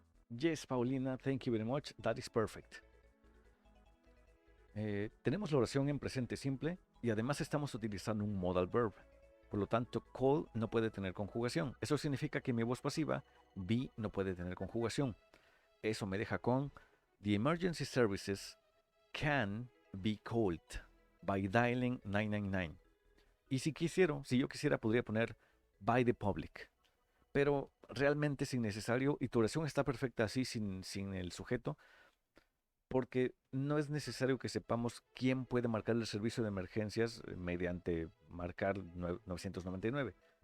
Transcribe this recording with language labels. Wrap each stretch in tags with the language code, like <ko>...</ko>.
<en>Yes, Paulina, thank you very much. That is perfect.</en> <es>Tenemos la oración en presente simple y además estamos utilizando un modal verb. Por lo tanto, call no puede tener conjugación. Eso significa que mi voz pasiva, be, no puede tener conjugación. Eso me deja con</es> <en>the emergency services can be called by dialing 999.</en> <es>Y si yo quisiera, podría poner</es> <en>by the public.</en> <es>Pero realmente es innecesario y tu oración está perfecta así, sin el sujeto, porque no es necesario que sepamos quién puede marcar el servicio de emergencias mediante marcar 999.</es>